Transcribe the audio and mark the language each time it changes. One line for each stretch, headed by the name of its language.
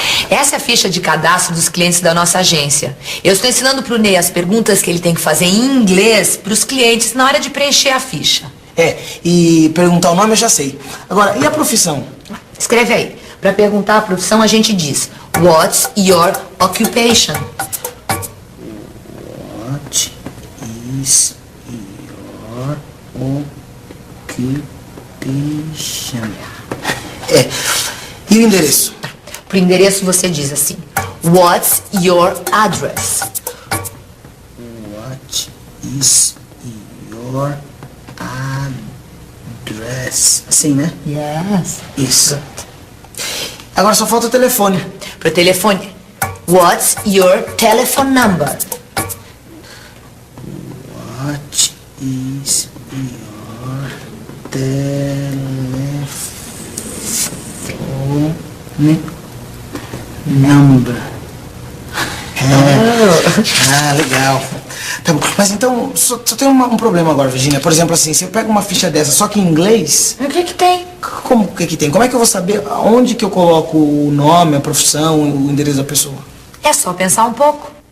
Portuguese: Essa é a ficha de cadastro dos clientes da nossa agência. Eu estou ensinando pro Ney as perguntas que ele tem que fazer em inglês pros clientes na hora de preencher a ficha. É, e perguntar o nome eu já sei. Agora, e a profissão? Escreve aí. Para perguntar a profissão, a gente diz
English: what's your occupation? What is your occupation?
Portuguese: É, e o endereço? Pro endereço você diz assim:
English: what's your address? What is your address?
Portuguese: Assim, né?
English: Yes.
Portuguese: Isso. Agora só falta o telefone. Pro telefone,
English: what's your telephone number? What is your telephone number?
Portuguese: Legal. Tá bom. Mas então, só tem um problema agora, Virginia. Por exemplo, assim, se eu pego uma ficha dessa só que em inglês... O que que tem? Como que tem? Como é que eu vou saber onde que eu coloco o nome, a profissão, o endereço da pessoa? É só pensar um pouco.